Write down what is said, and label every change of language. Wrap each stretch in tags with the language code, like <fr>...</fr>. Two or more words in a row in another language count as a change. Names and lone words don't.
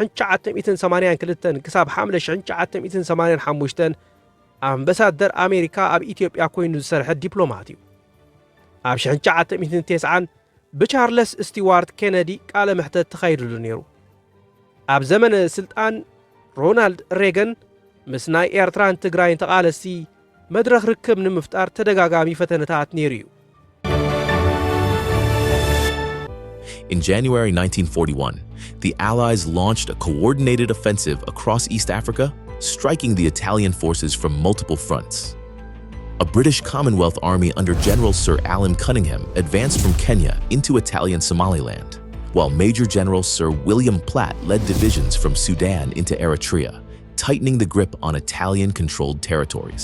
<ti>1982 ክሳብ ሓምለ 1985 ኣምባሳደር ኣሜሪካ ኣብ ኢትዮጵያ ኮይኑ ዝሰርሐ ዲፕሎማት እዩ ኣብ 1990 ብቻርለስ ስቲዋርት ኬነዲ ቃለ መሕተት ተኻይዱሉ ነይሩ ኣብ ዘመነ ስልጣን ሮናልድ ሬገን ምስ ናይ ኤርትራን ትግራይን ተቃለሲ መድረኽ ርክብ ንምፍጣር ተደጋጋሚ ፈተነታት ነይሩ እዩ</ti> <en>In January 1941, the Allies launched a coordinated offensive across East Africa, striking the Italian forces from multiple fronts. A British Commonwealth army under General Sir Alan Cunningham advanced from Kenya into Italian Somaliland, while Major General Sir William Platt led divisions from Sudan into Eritrea, tightening the grip on Italian-controlled territories.</en>